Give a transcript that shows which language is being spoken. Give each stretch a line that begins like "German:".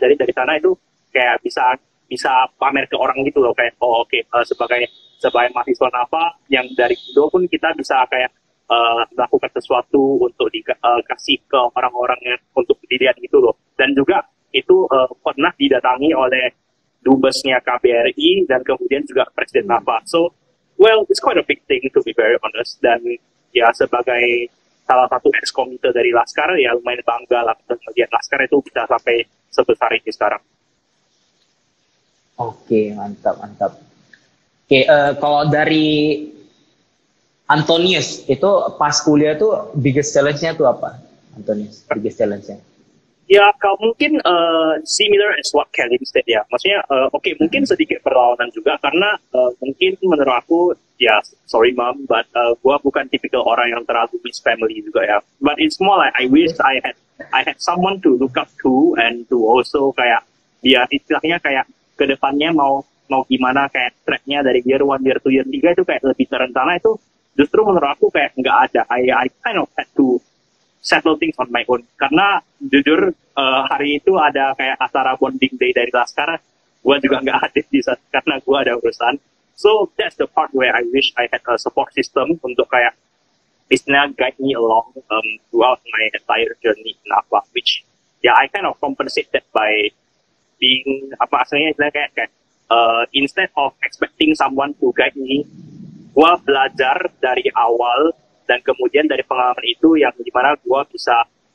Indonesian: Jadi dari sana itu kayak bisa pamer ke orang gitu loh, kayak sebagai mahasiswa Nafa yang dari Indo pun kita bisa kayak melakukan sesuatu untuk dikasih ke orang-orang yang untuk dilihat gitu loh. Dan juga itu pernah didatangi oleh dubesnya KBRI dan kemudian juga Presiden Nafa.
English: So, well, it's quite a big thing to be very honest.
Indonesian: Dan ya sebagai salah satu ex-komite dari Laskar ya lumayan bangga lah kemudian Laskar itu bisa sampai sebesar ini sekarang. Oke, mantap. Oke, kalau dari Antonius, itu pas kuliah tuh
English: biggest challenge-
Indonesian: nya tuh apa? Antonius, biggest challenge-nya? Ya, kalau mungkin
English: similar as what Kelly said ya.
Indonesian: Maksudnya, oke, mungkin sedikit perlawanan juga karena mungkin menurut aku, ya,
English: sorry mom, but
Indonesian: gua bukan tipikal orang yang terlalu
English: miss family
Indonesian: juga ya.
English: But it's more like I wish I had someone to look up to and to also
Indonesian: kayak biar istilahnya kayak kedepannya mau gimana kayak tracknya dari
English: year 1, year 2, year 3
Indonesian: itu kayak lebih terencana itu justru menurut aku kayak nggak ada.
English: I kind of had to settle things on my own.
Indonesian: Karena jujur hari itu ada kayak acara bonding day dari Laskar, gue juga nggak hadir di saat karena gue ada urusan.
English: So that's the part where I wish I had a support system
Indonesian: untuk kayak istilahnya
English: guide me along throughout my entire journey in NAFA, which I kind of compensate that by being
Indonesian: apa aslinya istilahnya kayak
English: instead of expecting someone to guide me,
Indonesian: gue belajar dari awal dan kemudian dari pengalaman itu yang dimana gue bisa